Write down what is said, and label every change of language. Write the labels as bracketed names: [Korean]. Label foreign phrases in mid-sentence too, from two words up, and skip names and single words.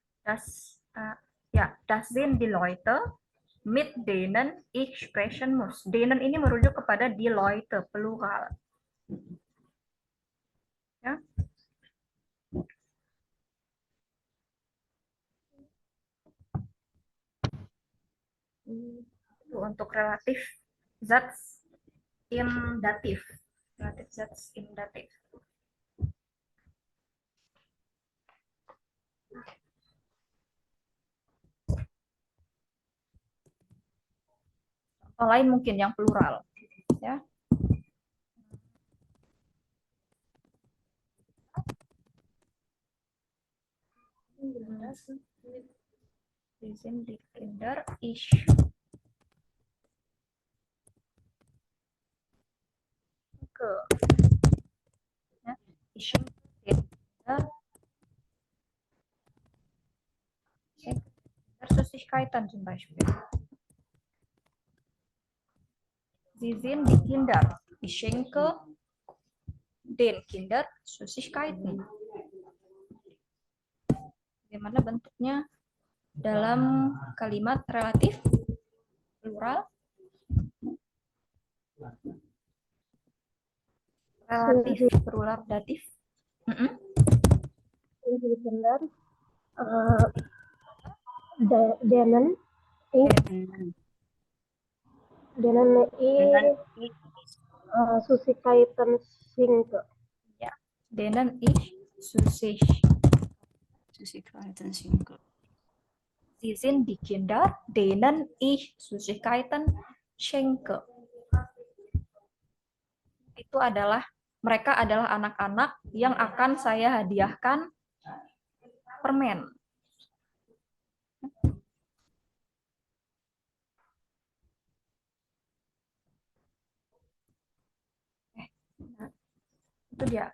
[German] Das sind die Leute mit denen ich sprechen muss. [Indonesian] Denen ini merujuk kepada [German] die Leute, [Indonesian] plural. Ya. Itu untuk relatif [German] Satz im Dativ. Relatif Satz im Dativ. [Indonesian] Contoh lain mungkin yang plural, ya. [German] Wir sind die Kinder, ich ke, ja, ich schenke den Kindern Süßigkeiten zum Beispiel. Sie sind die Kinder, ich schenke den Kindern Süßigkeiten. [Indonesian] Bagaimana bentuknya dalam kalimat relatif plural? Relatif plural datif. [German] die Kinder, denen ich Süßigkeiten schenke. Ja, denen ich Süßigkeiten schenke. Sie sind die Kinder, denen ich Süßigkeiten schenke. [Indonesian] Itu adalah, mereka adalah anak-anak yang akan saya hadiahkan permen. Itu dia.